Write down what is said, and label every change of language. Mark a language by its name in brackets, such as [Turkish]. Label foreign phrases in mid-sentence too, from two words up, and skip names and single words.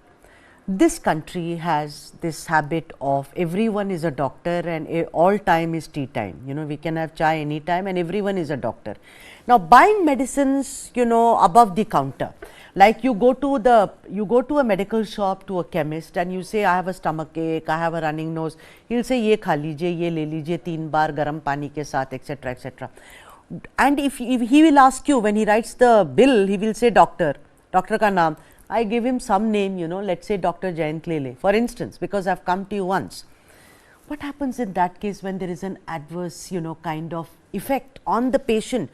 [English] This country has this habit of everyone is a doctor and all time is tea time. We can have chai anytime and everyone is a doctor. Now, buying medicines, above the counter, like you go to a medical shop, to a chemist, and you say, I have a stomach ache, I have a running nose. He'll say, [Hindi] ये खा लीजिए, ये ले लीजिए, 3 बार गरम पानी के साथ, [English] etc., etc. And if he will ask you, when he writes the bill, he will say [Hindi] डॉक्टर का नाम, [English] I give him some name, let's say Dr. Jayant Lele, for instance, because I've come to you once. What happens in that case when there is an adverse, kind of effect on the patient?